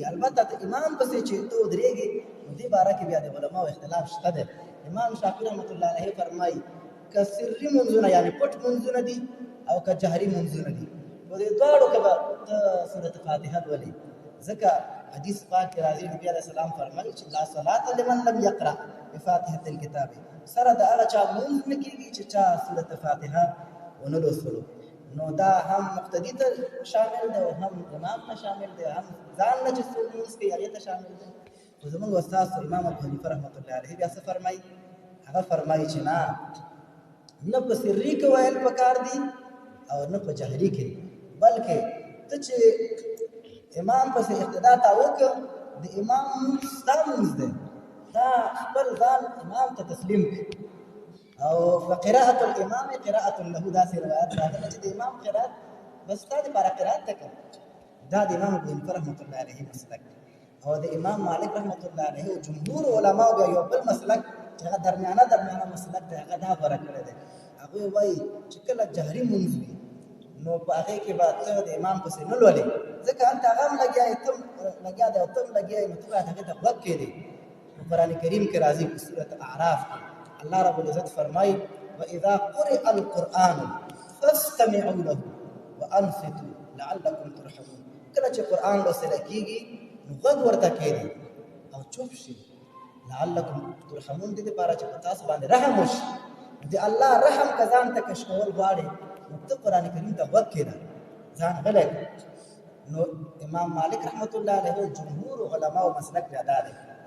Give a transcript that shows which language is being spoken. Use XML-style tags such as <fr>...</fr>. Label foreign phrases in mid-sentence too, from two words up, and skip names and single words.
<ps>البته د امام پسې چې ته ودرېږي نو دې باره کې بیا د علماو اختلاف شته دی. امام شافعي رحمت الله علیه فرمایي که سري مونځونه یعنی پټ مونځونه دي او که جهري مونځونه دي، نو دې دواړو کې به ته سورة فاتحه لولې، ځکه حدیث پاک کې راځي نبی علیه السلام فرمایي چې</ps> <ar>لا صلاة لمن لم یقرأ بفاتحة الکتاب.</ar> <ps>سره د هغه چا مونځ نه کېږي چې چا سورة فاتحه ونه لوستلو. نو دا هم مقتدي ته شامل دی او هم امام ته شامل دی، هم ځان نه چې څوک مونځ کوي هغې ته شامل دی. خو زموږ استاد امام ابو حنیفه رحمت الله علیه بیا څه فرمایي؟ هغه فرمایي چې نه په سري کې ویل پکار دي او نه په جهري کې، بلکې ته چې امام پسې اقتدا تا وکړه د امام مونځ ستا مونځ دی، دا خپل ځان امام ته تسلیم کړي. او</ps> <ar>فقراءة الامام قراءة له،</ar> <ps>داسې روایت راغلی چې د امام قرات بس ستا دپاره قرات ته کوه. دا د امام ابو حنیفه رحمت الله علیه مسلک دی. او د امام مالک رحمت الله علیه او جمهور علماو بیا یو بل مسلک چې هغه درمیانه مسلک دی، هغه دا غوره کړی دی. هغوی وایي چې کله جهري مونځ وي نو په هغې کې به ته د امام پسې نه لولې، ځکه هلته هغه هم لګیا یې، ته لګیا دی او ته هم لګیا یې، نو ته باید هغې ته غوږ کېدې. په قرآن کریم کې راځي په سورة اعراف کې الله رب العزت فرمایي</ps> <ar>وَإِذَا قُرِئَ الْقُرْآنُ فَاسْتَمِعُوا لَهُ وَأَنصِتُوا لَعَلَّكُمْ تُرْحَمُونَ.</ar> <ps>کله چې قرآن لوستل کېږي نو غوږ ورته کېږي او چوپ شي،</ps> <ar>لعلکم ترحمون،</ar> <ps>دې دپاره چې په تاسو باندې رحم وشي. د الله رحم که ځان ته کشکول غواړې نو ته قرآن کریم ته غوږ کېږده، ځان غلی کړه. نو امام مالک رحمت الله علیه جمهور علماو مسلک بیا دا دی.</ps>